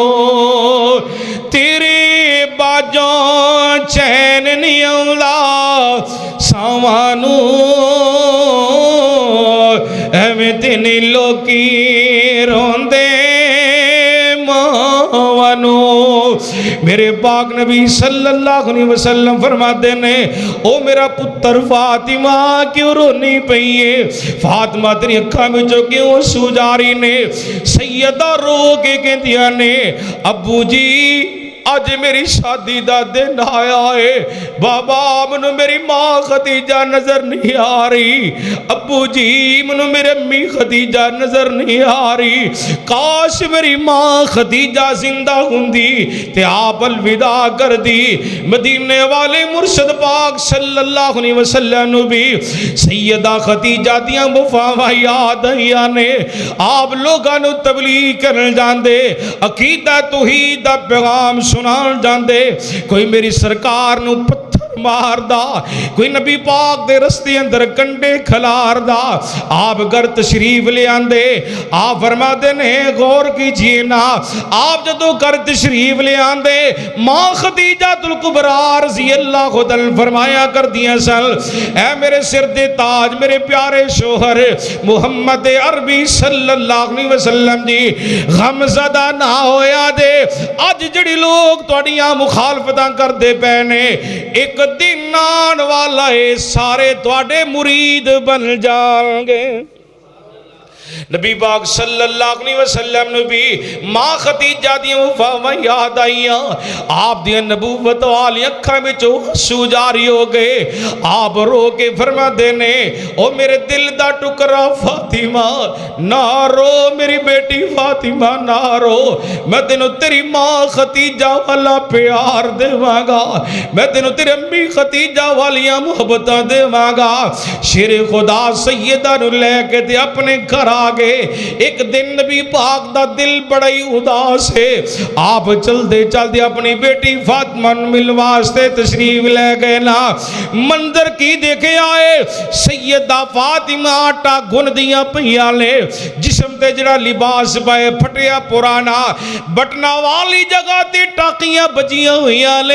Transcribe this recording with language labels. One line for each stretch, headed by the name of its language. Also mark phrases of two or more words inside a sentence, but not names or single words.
Punjabi: تیرے باجھوں چین نہیں آؤندا ساہواں نوں ایویں تے نہیں لوکی روندے ماواں نوں. میرے پاک نبی
Arabic: صلی اللہ علیہ وسلم
Punjabi: فرماتے نے او میرا پتر فاطمہ کیوں رونی پئی ہے? فاطمہ تیری اکھاں وچوں کیوں آنسو جاری نے? سیدہ رو کے کہندیاں نے ابو جی اج میری شادی دا دن آیا ہے. بابا مینوں میری ماں خدیجہ نظر نہیں آ رہی. ابو جی مینوں میری امی خدیجہ نظر نہیں آ رہی. کاش میری ماں خدیجہ زندہ ہوندی تے آپ الوداع کر دی. مدینے والے مرشد پاک
Arabic: صلی اللہ علیہ وسلم
Punjabi: نوں بھی سیدہ خدیجہ دیاں وفاواں یاد آئیاں نے. آپ لوکاں نوں تبلیغ کرن جاندے، عقیدہ توحید دا پیغام سنان جاندے. کوئی میری سرکار نوں پتھر ماردا، کوئی نبی پاک دے رستے اندر کنڈے کھلاردا. آپ گھر تشریف لے آندے. آپ فرماتے نے غور کیجئے نا، آپ جدوں گھر تشریف لے آندے ماں خدیجۃ الکبریٰ
Arabic: رضی اللہ تعالیٰ
Punjabi: فرمایا کر دیاں سن اے میرے سر دے تاج میرے پیارے شوہر محمد عربی
Arabic: صلی اللہ علیہ وسلم
Punjabi: جی غمزدہ نہ ہویا دے. اج جہڑے لوک تہاڈیاں مخالفتاں کردے پئے نے اک دن آن والا ہے سارے تہاڈے مرید بن جان گے. نبی پاک
Arabic: صلی اللہ علیہ وسلم
Punjabi: نے بھی ماں خدیجہ دی وفاواں یاد آئیاں. آپ دی نبوت والی اکھاں وچ آنسو جاری ہو گئے. آپ رو کے فرماتے نے او میرے دل دا ٹکڑا فاطمہ نہ رو، میری بیٹی فاطمہ نہ رو. میں تینوں تیری ماں خدیجہ والا پیار دیواں گا، میں تینوں تیری امی خدیجہ والیاں محبتاں دیواں گا. شیر خدا سیدہ نوں لے کے تے اپنے گھر آ گئے. اک دن نبی پاک دا دل بڑا ہی اداس ہے. آپ چلدے چلدے اپنی بیٹی فاطمہ نوں ملن واسطے تشریف لے گئے نا. منظر کی دیکھے آئے، سیدہ فاطمہ آٹا گندیاں پئیاں نے، جسم تے جہڑا لباس پائے پھٹیا پرانا، بٹناں والی جگہ تے ٹاکیاں وجیاں ہوئیاں نے.